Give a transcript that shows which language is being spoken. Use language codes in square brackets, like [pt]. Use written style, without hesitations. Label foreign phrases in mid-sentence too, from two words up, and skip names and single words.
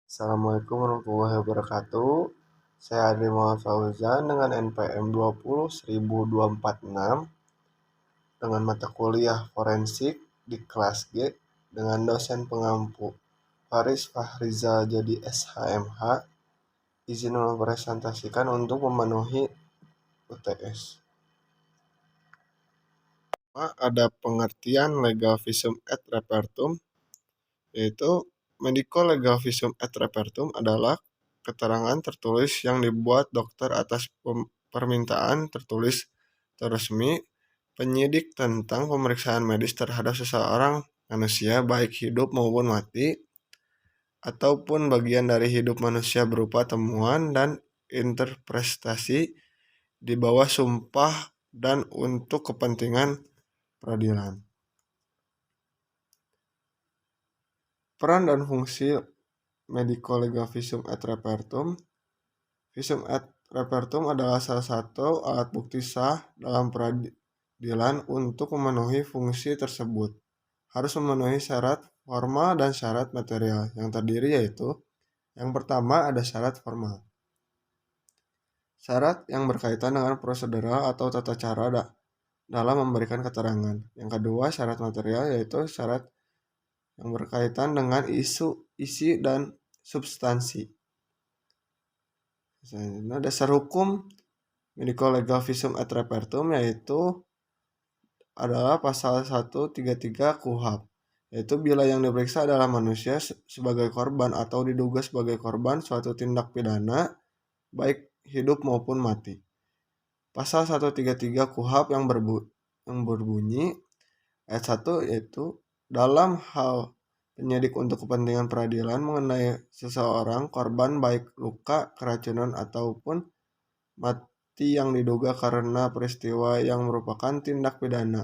[id] Assalamualaikum warahmatullahi wabarakatuh. Saya Adri Muhammad Fauzan dengan NPM 2001246 dengan mata kuliah forensik di kelas G dengan dosen pengampu Faris Fahrizal jadi SHMH. Izin mempresentasikan untuk memenuhi UTS. Ada pengertian legal [la] visum et repertum, [id] yaitu [en] medical legal [la] visum et repertum [id] adalah keterangan tertulis yang dibuat dokter atas permintaan tertulis resmi penyidik tentang pemeriksaan medis terhadap seseorang manusia baik hidup maupun mati ataupun bagian dari hidup manusia berupa temuan dan interpretasi di bawah sumpah dan untuk kepentingan peradilan. Peran dan fungsi [la] medico legal visum et repertum. Visum et repertum [id] adalah salah satu alat bukti sah dalam peradilan untuk memenuhi fungsi tersebut. Harus memenuhi syarat formal dan syarat material yang terdiri yaitu yang pertama ada syarat formal. Syarat yang berkaitan dengan prosedural atau tata cara dalam memberikan keterangan. Yang kedua syarat material yaitu syarat yang berkaitan dengan isi dan substansi. Nah, dasar hukum [la] medico legal visum et repertum [id] yaitu adalah pasal 133 KUHP, yaitu bila yang diperiksa adalah manusia sebagai korban atau diduga sebagai korban suatu tindak pidana baik hidup maupun mati. Pasal 133 KUHP yang berbunyi ayat 1 yaitu dalam hal penyidik untuk kepentingan peradilan mengenai seseorang korban baik luka, keracunan ataupun mati yang diduga karena peristiwa yang merupakan tindak pidana.